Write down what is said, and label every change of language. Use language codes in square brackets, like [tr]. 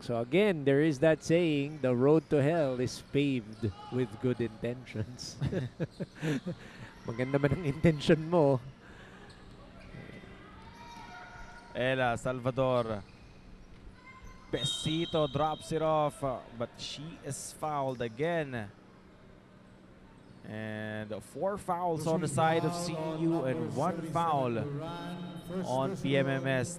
[en] So again, there is that saying, the road to hell is paved with good intentions. [tl] Maganda man ang intention mo. [en] Ella Salvador Pesito drops it off, but she is fouled again. And 4 fouls on the side of CEU and 1 foul on PMMS.